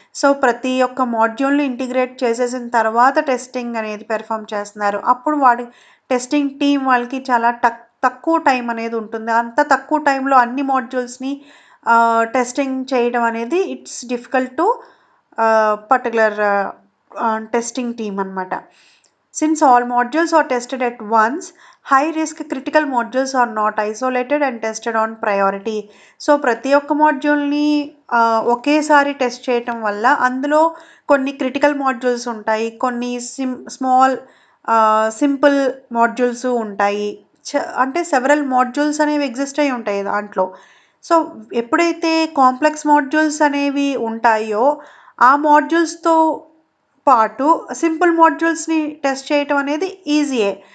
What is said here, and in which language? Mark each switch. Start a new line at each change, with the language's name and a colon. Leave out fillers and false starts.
Telugu: So ప్రతి ఒక్క మాడ్యూల్ని integrate చేసేసిన తర్వాత టెస్టింగ్ అనేది పెర్ఫామ్ చేస్తున్నారు. అప్పుడు వాడి టెస్టింగ్ టీమ్ వాళ్ళకి చాలా తక్కువ టైం అనేది ఉంటుంది. అంత తక్కువ టైంలో అన్ని మాడ్యూల్స్ని టెస్టింగ్ చేయడం అనేది
English: it's difficult to particular testing team
Telugu: అనమాట.
English: Since all modules are tested at once, high risk critical modules are not isolated and tested on priority.
Telugu: So ప్రతి ఒక్క మాడ్యూల్ని ఒకేసారి టెస్ట్ చేయటం వల్ల అందులో కొన్ని క్రిటికల్ మాడ్యూల్స్ ఉంటాయి, కొన్ని స్మాల్ సింపుల్ మాడ్యూల్స్ ఉంటాయి. అంటే సెవరల్ మాడ్యూల్స్ అనేవి ఎగ్జిస్ట్ అయి ఉంటాయి దాంట్లో. సో ఎప్పుడైతే కాంప్లెక్స్ మాడ్యూల్స్ అనేవి ఉంటాయో ఆ మాడ్యూల్స్తో పాటు సింపుల్ మాడ్యూల్స్ని టెస్ట్ చేయటం అనేది ఈజీయే.